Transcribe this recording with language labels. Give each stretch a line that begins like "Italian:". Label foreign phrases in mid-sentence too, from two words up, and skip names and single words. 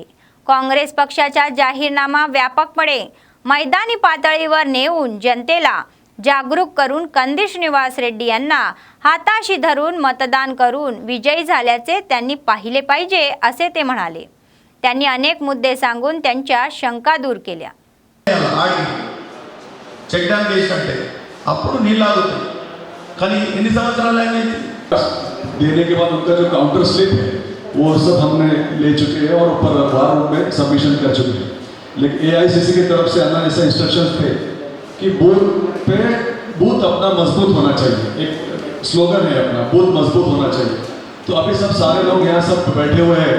Marathi: काँग्रेस पक्षाचा जाहीरनामा व्यापकपणे मैदानी पातळीवर नेऊन जनतेला जागरूक करून कंदी श्रीनिवास रेड्डी यांना हाताशी धरून मतदान करून विजयी झाल्याचे त्यांनी पाहिले पाहिजे असे ते म्हणाले. त्यांनी अनेक मुद्दे सांगून त्यांच्या शंका दूर केल्या.
English: check dam
Telugu: చేసినట్టే అప్పుడు నీళ్ళు ఆగుతాయి. కానీ ఎన్ని సంవత్సరాలు అయింది?
Hindi: देने के बाद उनका जो
English: counter slip
Hindi: है वो सब हमने ले चुके हैं और ऊपर
English: war room
Hindi: में सबमिशन कर चुके हैं. लेकिन एआईसीसी की तरफ से आना ऐसा इंस्ट्रक्शंस थे कि बूथ अपना मजबूत होना चाहिए. एक स्लोगन है अपना, बूथ मजबूत होना चाहिए. तो अभी सब सारे लोग यहाँ सब बैठे हुए हैं.